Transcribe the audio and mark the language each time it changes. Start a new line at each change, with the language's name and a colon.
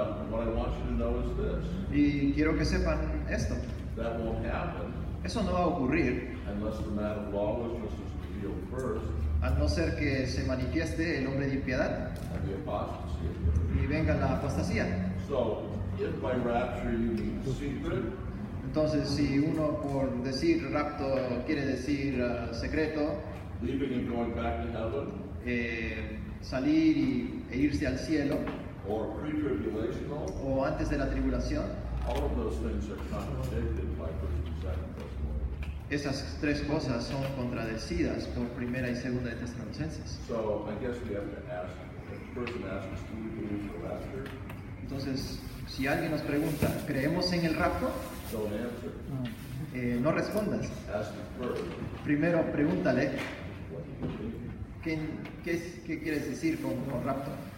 English: what I want you to know is this,
Spanish: y quiero que sepan esto,
English: that won't happen
Spanish: eso no va a ocurrir
English: unless the man of lawlessness is revealed first
Spanish: a no ser que se manifieste el hombre de impiedad
English: and the apostasy is revealed.
Spanish: y venga la apostasía.
English: So, if by rapture you mean secret,
Spanish: Entonces, si uno por decir rapto quiere decir secreto,
English: leaving and going back to heaven,
Spanish: salir e irse al cielo,
English: or pre-tribulational,
Spanish: o antes de la tribulación,
English: all of those things are contradicted by 1 and 2 Thessalonians.
Spanish: esas tres cosas son contradecidas por primera y segunda de Tesalonicenses.
English: So, I guess we have to ask, if the person asks, do we believe the rapture?
Spanish: Entonces, si alguien nos pregunta, ¿creemos en el rapto?
English: Don't answer.
Spanish: No respondas.
English: Ask it first.
Spanish: Primero pregúntale,
English: What do you believe?
Spanish: ¿qué quieres decir con rapto?